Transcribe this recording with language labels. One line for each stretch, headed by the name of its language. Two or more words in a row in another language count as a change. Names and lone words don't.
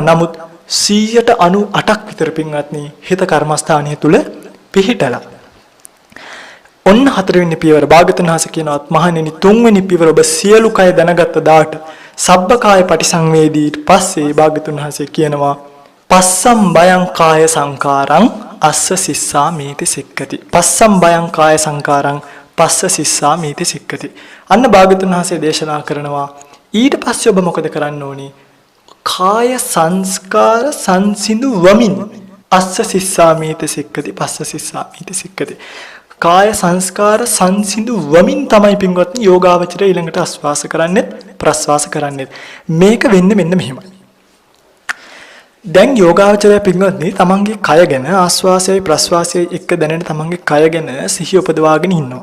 Sinhala: නමුත් 98ක් විතර පින්වත්නි හිත කර්මස්ථානය තුල පිහිටලා. ඔන්න හතරවෙනි පියවර භාග්‍යවතුන් වහන්සේ කියනවා මහණෙනි තුන්වෙනි පියවර ඔබ සියලු කය දැනගත්ත දාට
Pali: සබ්බකාය පටිසංවේදී
Sinhala: පස්සේ භාග්‍යවතුන් වහන්සේ කියනවා
Pali: පස්සම් බයං කාය සංකාරං අස්ස සිස්සා මේති සික්කති. පස්සම් බයං කාය සංකාරං පස්ස සිස්සා මේති සික්කති.
Sinhala: අන්න භාග්‍යවතුන් වහන්සේ දේශනා කරනවා ඊට පස්සේ ඔබ මොකද කරන්න ඕනි? කාය සංස්කාර සංසිඳු වමින්
Pali: අස්ස සිස්සා මේති සික්කති පස්ස සිස්සා මේති සික්කති.
Sinhala: කාය සංස්කාර සංසිඳු වමින් තමයි පින්වත්නි යෝගාවචරය ඊළඟට ආස්වාස කරන්නේත් ප්‍රස්වාස කරන්නේත්. මේක වෙන්නේ මෙන්න මෙහෙමයි. දැන් යෝගාවචරය පින්වත්නි තමන්ගේ කය ගැන ආස්වාසයයි ප්‍රස්වාසයයි එක්ක දැනෙන තමන්ගේ කය ගැන සිහිය උපදවාගෙන ඉන්නවා.